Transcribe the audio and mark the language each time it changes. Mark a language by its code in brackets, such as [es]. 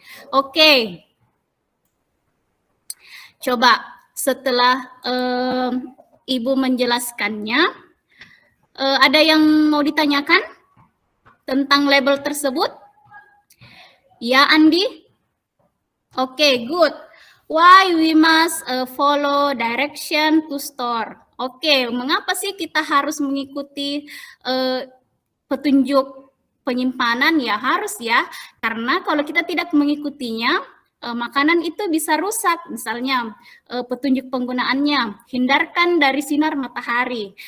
[id] Oke, coba setelah Ibu menjelaskannya, ada yang mau ditanyakan tentang label tersebut? Ya, Andi? Oke, good. [en] Why we must follow direction to store? [id] Oke, mengapa sih kita harus mengikuti petunjuk penyimpanan? Ya harus ya, karena kalau kita tidak mengikutinya, makanan itu bisa rusak. Misalnya petunjuk penggunaannya, hindarkan dari sinar matahari.